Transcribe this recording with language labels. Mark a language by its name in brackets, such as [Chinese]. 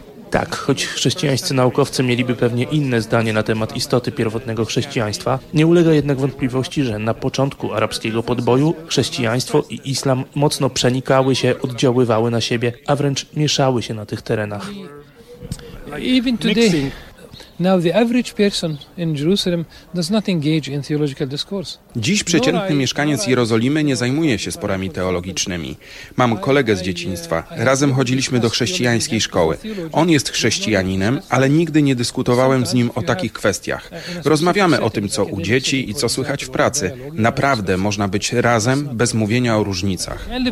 [Polish] Tak, choć chrześcijańscy naukowcy mieliby pewnie inne zdanie na temat istoty pierwotnego chrześcijaństwa, nie ulega jednak wątpliwości, że na początku arabskiego podboju chrześcijaństwo i islam mocno przenikały się, oddziaływały na siebie, a wręcz mieszały się na tych terenach. [English] Even today, now the average person in Jerusalem does not engage in theological discourse. [Polish] Dziś przeciętny mieszkaniec Jerozolimy nie zajmuje się sporami teologicznymi. Mam kolegę z dzieciństwa. Razem chodziliśmy do chrześcijańskiej szkoły. On jest chrześcijaninem, ale nigdy nie dyskutowałem z nim o takich kwestiach. Rozmawiamy o tym, co u dzieci i co słychać w pracy. Naprawdę można być razem bez mówienia o różnicach.